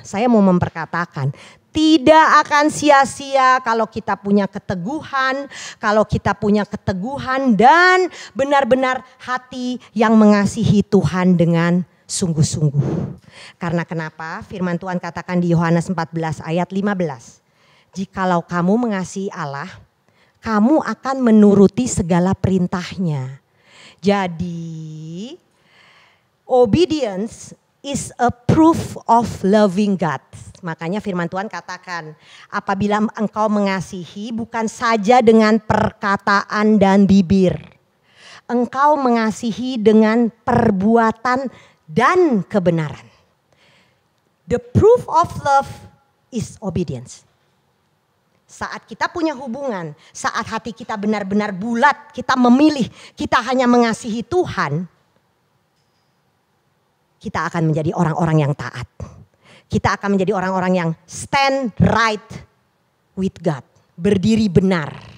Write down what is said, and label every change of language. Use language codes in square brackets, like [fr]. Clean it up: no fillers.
[id] Saya mau memperkatakan, tidak akan sia-sia kalau kita punya keteguhan, dan benar-benar hati yang mengasihi Tuhan dengan sungguh-sungguh. Karena kenapa? Firman Tuhan katakan di Yohanes 14 ayat 15. Jikalau kamu mengasihi Allah, kamu akan menuruti segala perintahnya. Jadi, [en] obedience is a proof of loving God. [id] Makanya firman Tuhan katakan, apabila engkau mengasihi bukan saja dengan perkataan dan bibir. Engkau mengasihi dengan perbuatan dan kebenaran. [en] The proof of love is obedience. [id] Saat kita punya hubungan, saat hati kita benar-benar bulat, kita memilih, kita hanya mengasihi Tuhan, kita akan menjadi orang-orang yang taat. Kita akan menjadi orang-orang yang [en] stand right with God. [id] Berdiri benar.